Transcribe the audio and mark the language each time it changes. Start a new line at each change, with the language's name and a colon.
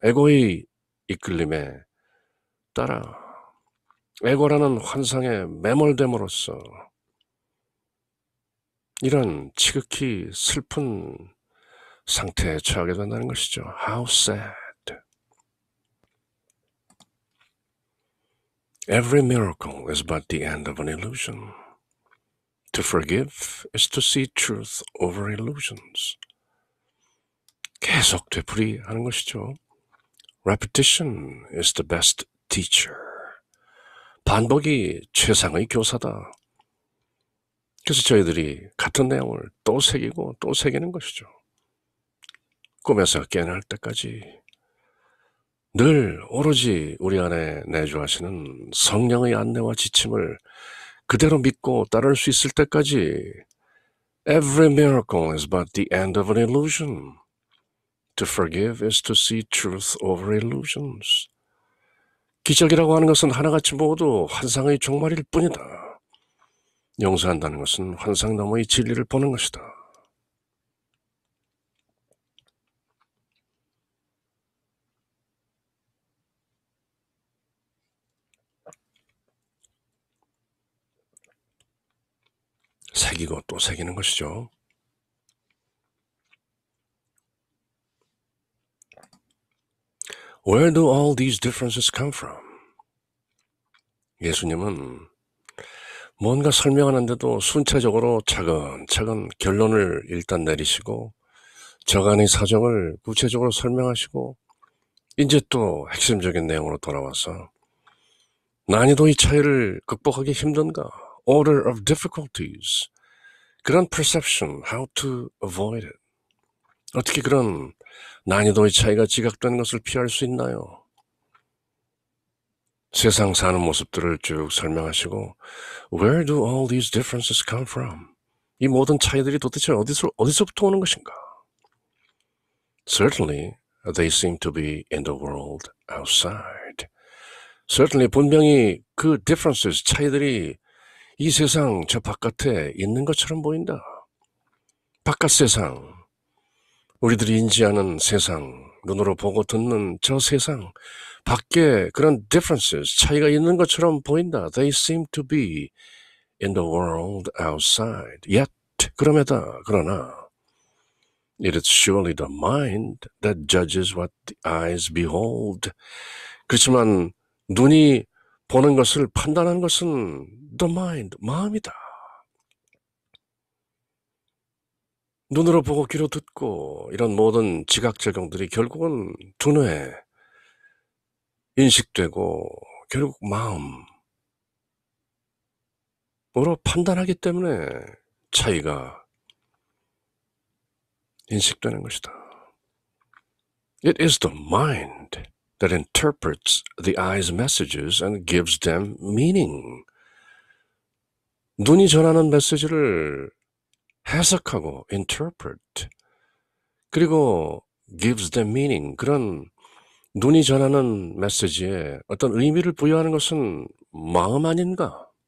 Korean: 에고의 이끌림에 따라 에고라는 환상에 매몰됨으로써 이런 지극히 슬픈 상태에 처하게 된다는 것이죠.
English: How sad. Every miracle is but the end of an illusion. To forgive is to see truth over illusions.
Korean: 계속 되풀이하는 것이죠.
English: Repetition is the best teacher.
Korean: 반복이 최상의 교사다. 그래서 저희들이 같은 내용을 또 새기고 또 새기는 것이죠. 꿈에서 깨어날 때까지 늘 오로지 우리 안에 내주하시는 성령의 안내와 지침을 그대로 믿고 따를 수 있을 때까지
English: Every miracle is but the end of an illusion.
Korean: To forgive is to see truth over illusions. 기적이라고 하는 것은 하나같이 모두 환상의 종말일 뿐이다. 용서한다는 것은 환상 너머의 진리를 보는 것이다. 새기고 또 새기는 것이죠.
English: Where do all these differences come from?
Korean: 예수님은 뭔가 설명하는데도 순차적으로 차근차근 결론을 일단 내리시고 저간의 사정을 구체적으로 설명하시고 이제 또 핵심적인 내용으로 돌아와서 난이도의 차이를 극복하기 힘든가?
English: Order of difficulties.
Korean: 그런
English: perception, how to avoid it.
Korean: 어떻게 그런 난이도의 차이가 지각되는 것을 피할 수 있나요? 세상 사는 모습들을 쭉 설명하시고
English: Where do all these differences come from?
Korean: 이 모든 차이들이 도대체 어디서부터 오는 것인가?
English: Certainly, they seem to be in the world outside. Certainly,
Korean: 분명히 그 differences, 차이들이 이 세상 저 바깥에 있는 것처럼 보인다. 바깥 세상, 우리들이 인지하는 세상, 눈으로 보고 듣는 저 세상, 밖에 그런 differences, 차이가 있는 것처럼 보인다.
English: They seem to be in the world outside. Yet,
Korean: 그러나
English: it is surely the mind that judges what the eyes behold.
Korean: 그렇지만 눈이 보는 것을 판단하는 것은
English: the mind,
Korean: 마음이다. 눈으로 보고 귀로 듣고 이런 모든 지각작용들이 결국은 두뇌에 인식되고 결국 마음으로 판단하기 때문에 차이가 인식되는 것이다.
English: It is the mind that interprets the eye's messages and gives them meaning.
Korean: 눈이 전하는 메시지를 해석하고 interpret 그리고
English: gives them meaning
Korean: 그런 눈이 전하는 메시지에 어떤 의미를 부여하는 것은 마음 아닌가?